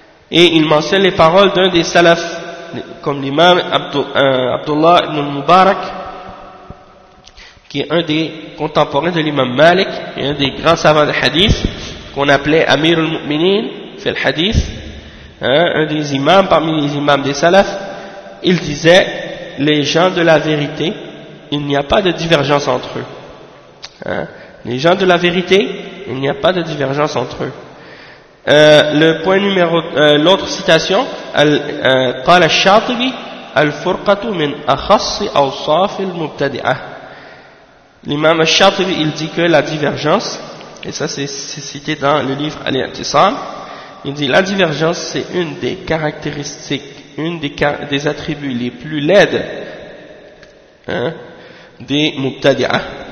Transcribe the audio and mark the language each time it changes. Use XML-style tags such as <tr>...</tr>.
<fr>Et il mentionne les paroles d'un des salafs, comme l'imam Abdullah ibn Mubarak, qui est un des contemporains de l'imam Malik, et un des grands savants de hadith, qu'on appelait Amir al-Mu'minin, fait le hadith, hein, un des imams parmi les imams des salafs. Il disait, les gens de la vérité, il n'y a pas de divergence entre eux. Hein, les gens de la vérité, il n'y a pas de divergence entre eux. Le point numéro, l'autre citation,</fr> <ar>قال الشاطبي الفرقة من أخص أوصاف المبتدعة.</ar> <fr>L'imam al-Shatibi, il dit que la divergence, et ça c'est cité dans le livre Al-I'tisam, il dit la divergence c'est une des caractéristiques, une des attributs les plus laides, hein, des Mubtadi'a.</fr>